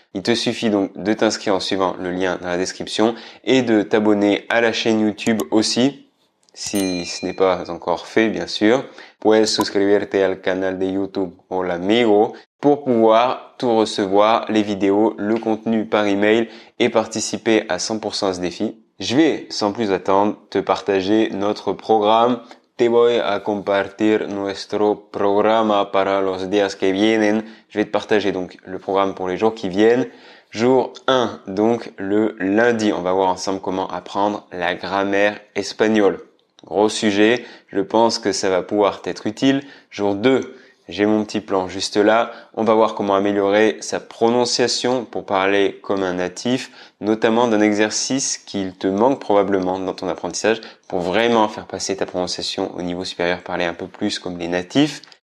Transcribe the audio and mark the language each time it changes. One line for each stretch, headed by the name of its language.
French: Il te suffit donc de t'inscrire en suivant le lien dans la description et de t'abonner à la chaîne YouTube aussi, si ce n'est pas encore fait, bien sûr.
Spanish: Puedes suscribirte al canal de YouTube Hola Amigo
French: pour pouvoir tout recevoir, les vidéos, le contenu par email et participer à 100% à ce défi. Je vais, sans plus attendre, te partager notre programme.
Spanish: Te voy a compartir nuestro programa para los días que vienen.
French: Je vais te partager donc le programme pour les jours qui viennent. Jour 1, donc le lundi, on va voir ensemble comment apprendre la grammaire espagnole. Gros sujet, je pense que ça va pouvoir t'être utile. Jour 2, j'ai mon petit plan juste là. On va voir comment améliorer sa prononciation pour parler comme un natif, notamment d'un exercice qu'il te manque probablement dans ton apprentissage pour vraiment faire passer ta prononciation au niveau supérieur, parler un peu plus comme les natifs.